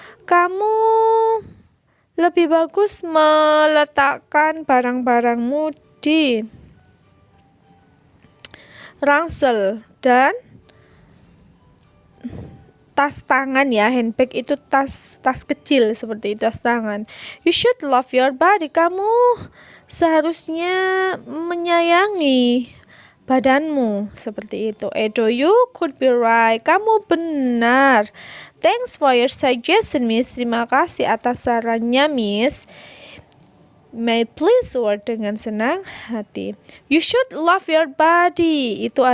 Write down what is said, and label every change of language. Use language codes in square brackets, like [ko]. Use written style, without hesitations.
[id] Kamu lebih bagus meletakkan barang-barangmu di ransel dan tas tangan ya. Handbag itu tas kecil seperti itu, tas tangan. [en] You should love your body. [id] Kamu seharusnya menyayangi badanmu, seperti itu. [en] Edo, you could be right. [id] Kamu benar. [en] Thanks for your suggestion, Miss. [id] Terima kasih atas sarannya, Miss. [en] May please word [id] dengan senang hati. [en] You should love your body.